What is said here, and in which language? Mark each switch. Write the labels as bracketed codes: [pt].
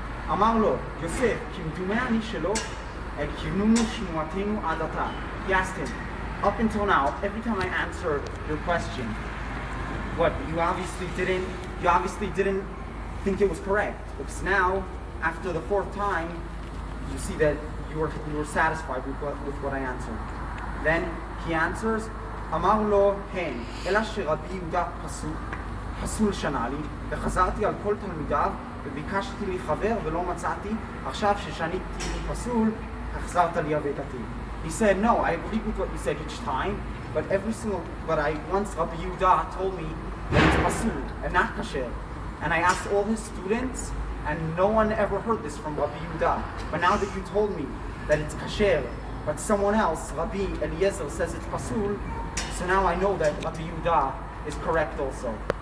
[he] אמר לו, יוסף, כמדומה אני שלא, כיוונו שמועתנו עד עתה. [en] He asked him, up until now, every time I answered your question, what, you obviously didn't think it was correct. Because now, after the fourth time, you see that you were satisfied with what I answered. Then he answers, [he] אמר לו, הן, אלא שרבי יהודה פסול שנה לי, וחזרתי על כל תלמידיו, וביקשתי לי חבר ולא מצאתי, עכשיו ששניתי לי פסול, החזרת לי אבדתי. [en] He said, no, I agree with what you said each time, but once Rabbi Yehuda told me that it's pasul and not kasher, and I asked all his students, and no one ever heard this from Rabbi Yehuda. But now that you told me that it's kasher, but someone else, Rabbi Eliezer, says it's pasul, so now I know that Rabbi Yehuda is correct also.